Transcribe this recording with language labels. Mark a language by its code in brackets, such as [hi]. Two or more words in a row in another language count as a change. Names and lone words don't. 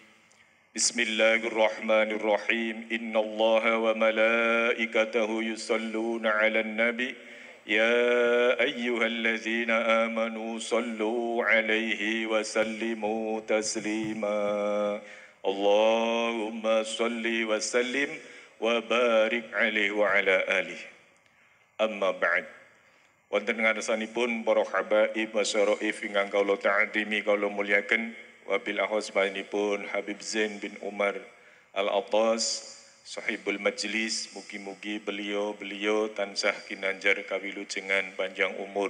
[ar] بسم الله الرحمن الرحيم إن الله وملائكته يصلون على النبي يا أيها الذين آمنوا صلوا عليه وسلموا تسليما. اللهم صل وسلم وبارك عليه وعلى آله. أما بعد. [jv] Wonten ngarsanipun para habaib masyaraif ingkang kula ta'zimi kula mulyaken, wabil ahosmanipun Habib Zain bin Umar Al-Attas [ar] صاحب المجلس, [jv] mugi-mugi beliau tansah kinanjar kawilujengan panjang umur.